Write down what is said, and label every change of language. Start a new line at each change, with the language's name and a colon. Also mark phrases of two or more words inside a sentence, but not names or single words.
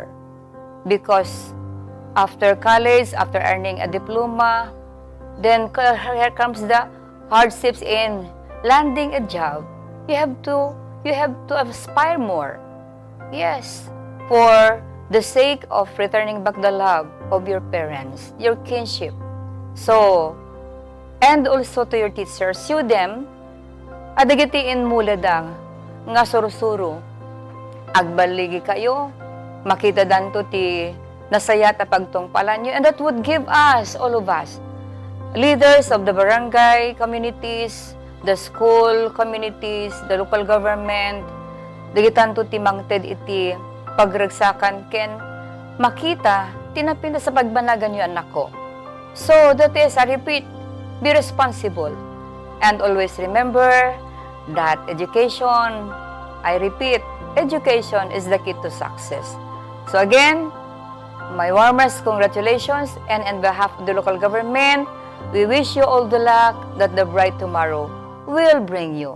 English: Because after college, after earning a diploma, then here comes the hardships in landing a job. You have to aspire more. Yes, for the sake of returning back the love of your parents, your kinship. So, and also to your teachers, you them,
Iloko: adagitiin muladang nga surusuro. Agbaligi kayo, makita danto ti nasaya ta pagtungpalan nyo,
English: and that would give us, all of us, leaders of the barangay communities, the school communities, the local government,
Iloko: dagitanto ti mangted iti pagragsakan ken makita tinapinda sa pagbanagan
Filipino: yung anak ko.
English: So that is, I repeat, be responsible and always remember that education, I repeat, education is the key to success. So again, my warmest congratulations, and on behalf of the local government, we wish you all the luck that the bright tomorrow will bring you.